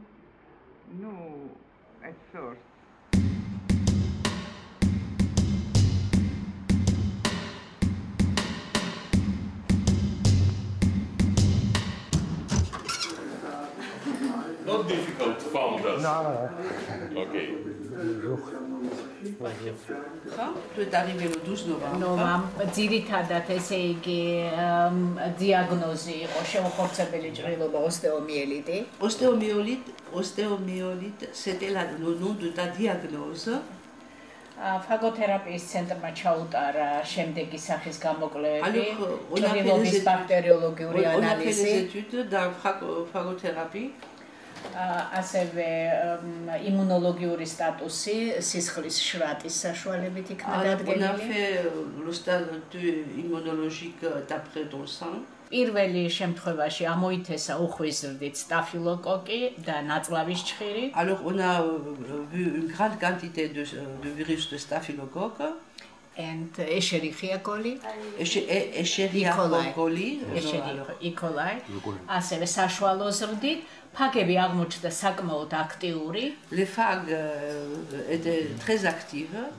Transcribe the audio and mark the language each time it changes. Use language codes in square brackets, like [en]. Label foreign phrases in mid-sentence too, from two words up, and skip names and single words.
[en] No, at first. Not difficult to found us. No. Okay. [fr] Tu es arrivé le 12 novembre. [ka] ძირითადად ესე იგი დიაგნოზი იყო შეუხორცებელი ჭრილობა ოსტეომიელიტი. [fr] Ostéomyélite, c'était le nom de ta diagnose. [ka] ფაგოთერაპიის ცენტრმა ჩაუტარა შემდეგი სახის გამოკვლევები, ჭრილობის ბაქტერიოლოგიური ანალიზი. [fr] On a fait des études dans phagothérapie. [ka] ასევე იმუნოლოგიური სტატუსი სისხლის შვატის საშუალებით იქნა დადგენილი. [fr] On a fait le statut immunologique d'après ton sang. [ka] პირველი შემთხვევაში ამოითესა უხვიზრდით სტაფილოკოკი და ნაწლავის ჭხირი. [fr] Alors on a vu une grande quantité de virus de staphylocoque. [en] And Escherichia coli. Escherichia coli. E. coli. [ka] ასევე საშუალო ზრდით ფაგები აღმოჩნდა საკმაოდ აქტიური. [fr] Les phages étaient très actives.